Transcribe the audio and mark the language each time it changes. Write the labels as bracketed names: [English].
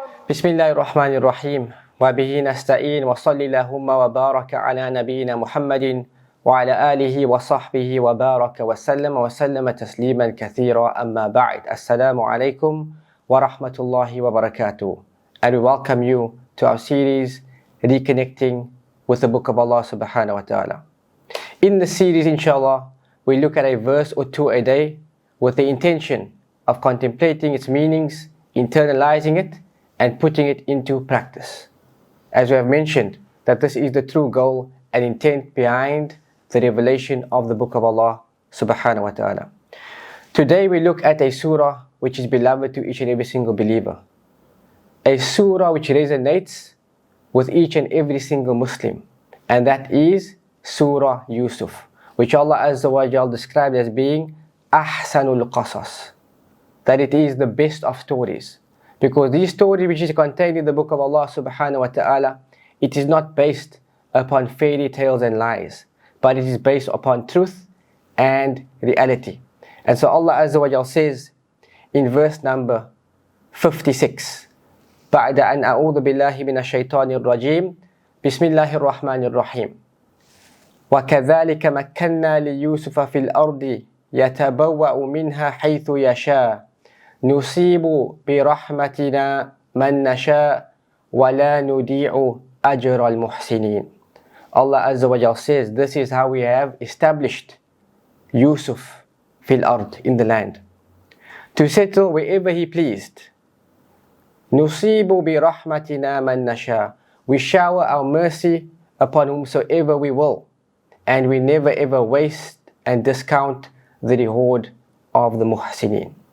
[Arabic] بسم الله الرحمن الرحيم وبه نستعين وصلى اللهم وبارك على نبينا محمد وعلى آله وصحبه وبارك وسلم تسليما كثيرا أما بعد. Assalamu alaikum wa rahmatullahi wa barakatuh. [English] And we welcome you to our series Reconnecting with the Book of Allah subhanahu wa ta'ala. In the series, inshallah, we look at a verse or two a day with the intention of contemplating its meanings, internalizing it, and putting it into practice. As we have mentioned, that this is the true goal and intent behind the revelation of the Book of Allah subhanahu wa ta'ala. Today we look at a surah which is beloved to each and every single believer. A surah which resonates with each and every single Muslim. And that is Surah Yusuf, which Allah Azza wa Jal described as being Ahsanul Qasas. That it is the best of stories. Because this story which is contained in the Book of Allah subhanahu wa ta'ala, it is not based upon fairy tales and lies, but it is based upon truth and reality. And so Allah Azza wa Jal says in verse number 56, [Arabic] بعد أن أعوذ بالله من الشيطان الرجيم بسم الله الرحمن الرحيم وكذلك مكنا ليوسف في الأرض يتبوأ منها حيث يشاء نصيب برحمتنا من نشاء ولا نضيع أجر المحسنين. [English] Allah Azza wa Jal says, this is how we have established Yusuf fil ard, in the land, to settle wherever he pleased. [Arabic] نصيب برحمتنا من نشاء. [English] We shower our mercy upon whomsoever we will, and we never ever waste and discount the reward of the muhsinin.